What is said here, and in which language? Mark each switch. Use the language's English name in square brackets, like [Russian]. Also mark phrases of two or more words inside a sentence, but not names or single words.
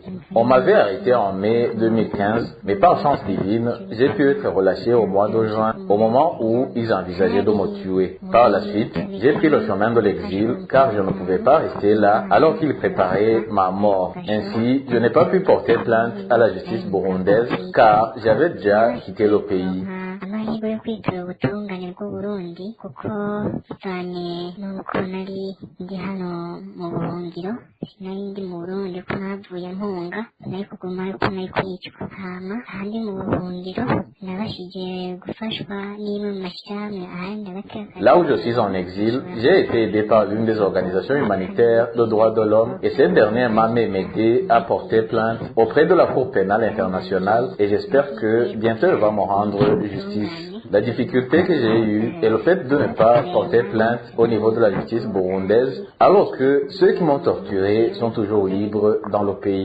[French] On m'avait arrêté en mai 2015, mais par chance divine, j'ai pu être relâché au mois de juin, au moment où ils envisageaient de me tuer. Par la suite, j'ai pris le chemin de l'exil, car je ne pouvais pas rester là alors qu'ils préparaient ma mort. Ainsi, je n'ai pas pu porter plainte à la justice burundaise, car j'avais déjà quitté le pays. [Rundi] amahirwe yo kwitura ubutungane bw'uburundi kuko cyane nuko nari ndi hano mu buhungiro nari ndi mu Burundi ko navuye mpunga nari kuguma ariko nari kwicwa hama ahandi mu buhungiro nabashije gufashwa n'imwe mu mashyirahamwe ahandi abateka. [French] Là où je suis en exil, j'ai été aidé par l'une des organisations humanitaires de droits de l'homme et cette dernière m'a même aidé à porter plainte auprès de la Cour pénale internationale et j'espère que bientôt elle va me rendre justice. La difficulté que j'ai eue est le fait de ne pas porter plainte au niveau de la justice burundaise alors que ceux qui m'ont torturé sont toujours libres dans le pays.